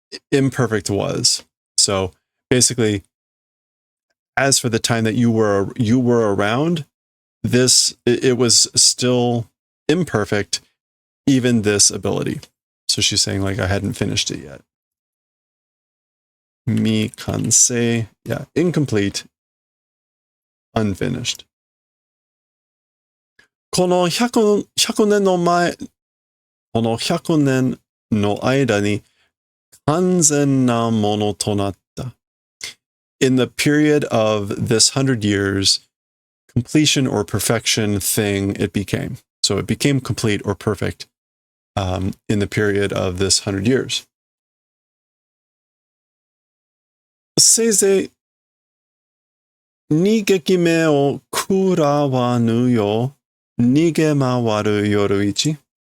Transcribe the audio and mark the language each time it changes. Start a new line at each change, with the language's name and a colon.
English: imperfect was. So basically, as for the time that you were around, it was still imperfect, even this ability. So she's saying, like, I hadn't finished it yet. Mikanse, yeah, incomplete, unfinished.
Japanese: この100年の前、この100年の間に完全なものとなった。
English: In the period of this 100 years, completion or perfection thing it became. So it became complete or perfect in the period of this 100 years.
Japanese: せいぜい2撃目を食らわぬよう逃げ回る夜市。